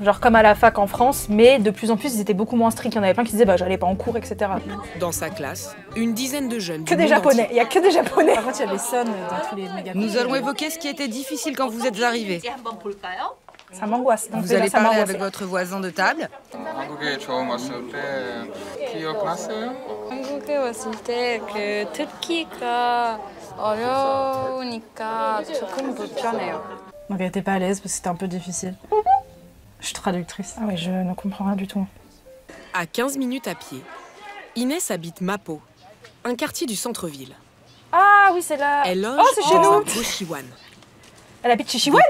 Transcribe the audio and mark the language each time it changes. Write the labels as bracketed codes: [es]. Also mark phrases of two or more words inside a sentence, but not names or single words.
[fr] Genre comme à la fac en France, mais de plus en plus, ils étaient beaucoup moins stricts. Il y en avait plein qui disaient, bah j'allais pas en cours, etc. Dans sa classe, une dizaine de jeunes Que du des monde Japonais, entier. il y a que des Japonais. Par contre, il y a les sons dans tous les méga. Nous allons évoquer ce qui était difficile quand vous êtes arrivés. Ça m'angoisse. Donc Vous déjà, allez ça parler m'angoisse. avec votre voisin de table. [ko] 한국에 처음 왔을 때 기억나세요? 한국에 왔을 때 그 듣기가 어려우니까 조금 불편해요. [fr] Donc elle était pas à l'aise parce que c'était un peu difficile. Je suis traductrice. Ah ouais, je ne comprends rien du tout. À 15 minutes à pied, Inès habite Mapo, un quartier du centre-ville. Ah oui, c'est là. Elle loge Oh, c'est chez dans nous. un Goshiwan, Elle habite chez Shiwan.